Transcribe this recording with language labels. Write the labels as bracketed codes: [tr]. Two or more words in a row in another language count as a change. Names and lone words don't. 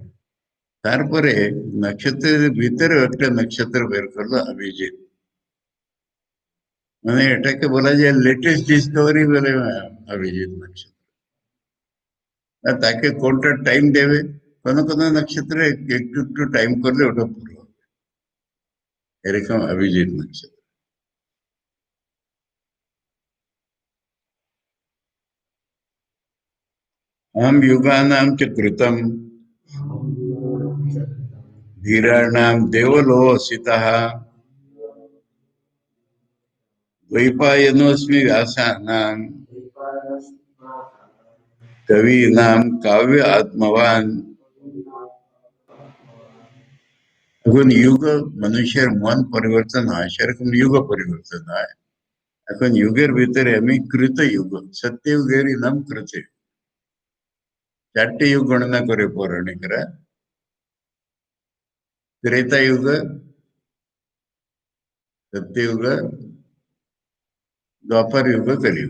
[bn] তারপরে নক্ষত্রের ভিতরে একটা নক্ষত্র বের করলো অভিজিৎ, মানে এটাকে বলা যায় [en] latest discovery [bn] বলে অভিজিৎ নক্ষত্র। আর তাকে কোনটা টাইম দেবে, কোনো কোনো নক্ষত্রে একটু একটু টাইম করলে ওটা পুরো হবে, এরকম অভিজিৎ নক্ষত্র। [sa] अहम युगानां च कृतं धीराणां देवलोसितः द्वैपायनोऽस्मि व्यासानां कवीनां काव्य आत्मवान। [bn] এখন যুগ, মানুষের মন পরিবর্তন হয়, সেরকম যুগ পরিবর্তন হয়। এখন যুগের ভিতরে আমি কৃত যুগ, সত্যযুগেরই নাম কৃত। 4টে যুগ গণনা করে পৌরাণিকরা: ত্রেতা যুগ, সত্যযুগ, দ্বাপর যুগ, কলিযুগ।